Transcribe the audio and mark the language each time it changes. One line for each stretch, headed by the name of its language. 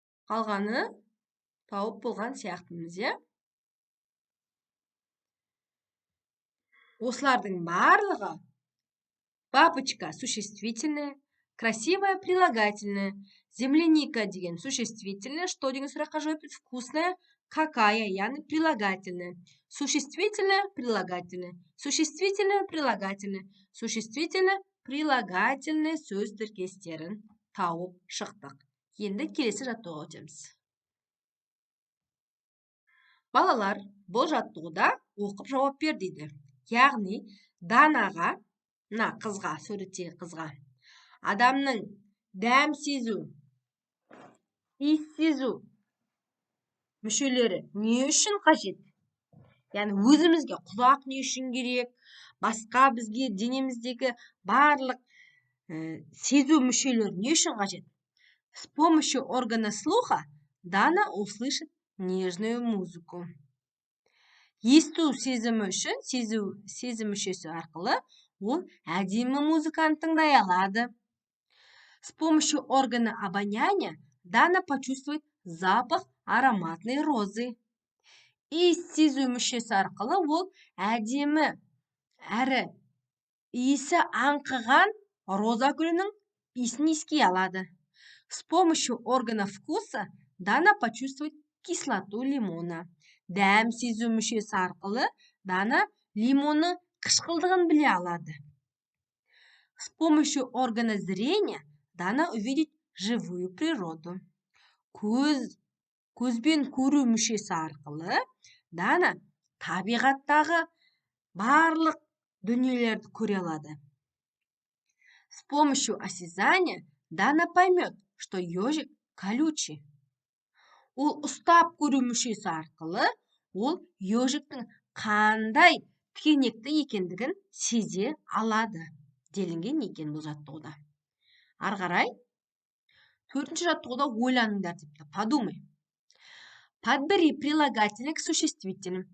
Kazakh: Қалғаны тауып болған сияқтымыз, иә? Осылардың барлығы папочка существительное,
Russian: красивое прилагательное,
Kazakh: земляника деген существительное, что деген сұраққа жауап береді?
Russian: Вкусная, какая, яғни прилагательное. Существительное, прилагательное. Существительное, прилагательное.
Kazakh: Существительное, прилагательное сөз тіркестерін тауып шықтық. Енді келесі жаттығуға өтеміз. Балалар, бұл жаттығуда оқып жауап бер дейді. Яғни, Данаға, мына қызға, суреттегі қызға, адамның дәм сезу, иіс сезу мүшелері не үшін қажет? Яғни өзімізге құлақ не үшін керек? Басқа бізге денеміздегі барлық сезу мүшелері не үшін қажет?
Russian: С помощью органа слуха Дана услышит нежную музыку.
Kazakh: Есту сезімі үшін, сезім мүшесі арқылы ол әдемі музыканы тыңдай алады.
Russian: С помощью органа обоняния Дана почувствует запах ароматной розы.
Kazakh: Иіс сезу мүшесі арқылы ол әдемі әрі иісі аңқыған роза гүлінің иісін иіскей алады.
Russian: С помощью органа вкуса Дана почувствует кислоту лимона.
Kazakh: Дәм сезу мүшесі арқылы Дана лимонның қышқылдығын біле алады.
Russian: С помощью органа зрения Дана увидит живую природу.
Kazakh: Көзбен көру мүшесі арқылы Дана табиғаттағы барлық дүниелерді көре алады.
Russian: С помощью осязания Дана поймет, что ежик колючий.
Kazakh: Ол ұстап көру мүшесі арқылы ол ежиктің қандай тікенекті екендігін сезе алады делінген екен бұл жаттығуда. Ары қарай 4-ші жаттығуда ойланыңдар депті.
Russian: Подумай. Подбери прилагательное к существительным.